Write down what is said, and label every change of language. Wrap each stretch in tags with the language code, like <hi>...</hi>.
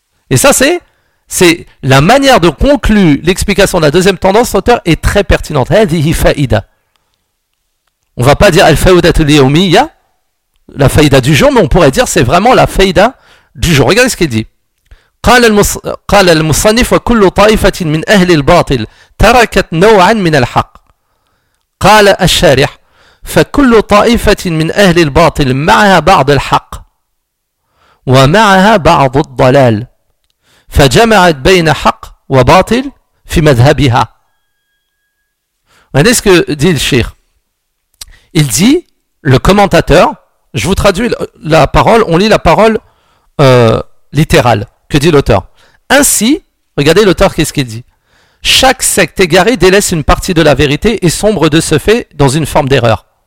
<fr>Et ça, c'est la manière de conclure l'explication de la deuxième tendance. L'auteur est très pertinente.</fr> <ar>Hadhihi fa'ida.</ar> <fr>On va pas dire</fr> <ar>al-fa'idatu al-yawmiyya,</ar> <fr>la faïda du jour, mais on pourrait dire c'est vraiment la faïda du jour. Regardez ce qu'il dit.</fr> <ar>قال المصنف وكل طائفة من أهل الباطل تركت نوعا من الحق قال الشارح فكل طائفة من أهل الباطل معها بعض الحق ومعها بعض الضلال فجمعت بين حق وباطل في مذهبها.</ar> <fr>Regardez ce que dit le cheikh. Il dit, le commentateur, je vous traduis la parole, on lit la parole littérale. Que dit l'auteur ? Ainsi, regardez l'auteur, qu'est-ce qu'il dit ? Chaque secte égarée délaisse une partie de la vérité et sombre de ce fait dans une forme d'erreur.</fr>